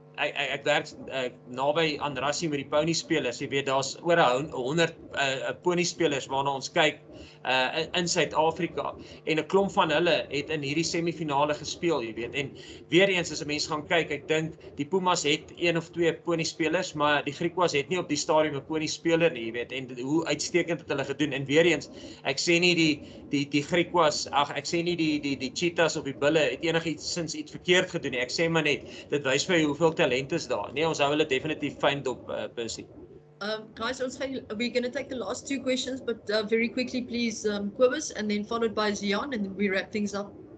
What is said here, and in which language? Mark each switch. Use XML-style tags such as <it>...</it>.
<af>ek werk naby aan Rassie met die pony spelers. Jy weet daar's oor 100 pony spelers waarna ons kyk in Suid-Afrika en 'n klomp van hulle het in hierdie semifinale gespeel, jy weet. En weer eens as 'n mens gaan kyk, ek dink die Pumas het 1 of 2 pony spelers, maar die Griquas het nie op die stadium 'n pony speler nie, jy weet. En hoe uitstekend het hulle gedoen. En weer eens, ek sê nie die Griquas, ek sê nie die Cheetahs of die Bulle het enigiets iets verkeerd gedoen nie. Ek sê maar net, dit wys vir hoeveel talent is daar. Nee, ons hou hulle definitief fyn dop, Percy.</af> <en>Guys, we're going to take the last 2 questions, but very quickly, please, Kobus, and then followed by Zian, and then we wrap things up.</en>